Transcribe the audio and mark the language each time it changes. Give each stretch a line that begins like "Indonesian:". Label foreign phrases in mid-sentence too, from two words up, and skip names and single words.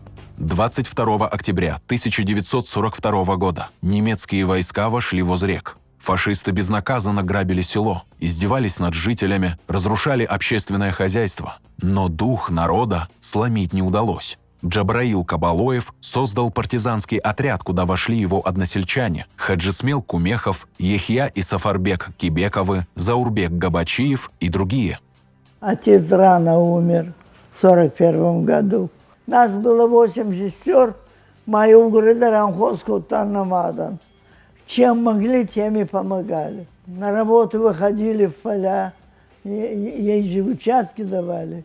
Russian: 22 октября 1942 года немецкие войска вошли в Озрек. Фашисты безнаказанно грабили село, издевались над жителями, разрушали общественное хозяйство. Но дух народа сломить не удалось. Джабраил Кабалоев создал партизанский отряд, куда вошли его односельчане – Хаджисмел Кумехов, Ехья и Сафарбек Кибековы, Заурбек Габачиев и другие. Отец рано умер в 1941 году. Нас было 8 сестер, мою города Рамховского Таннамадан. Чем могли, тем и помогали. На работу выходили в поля, ей же участки давали.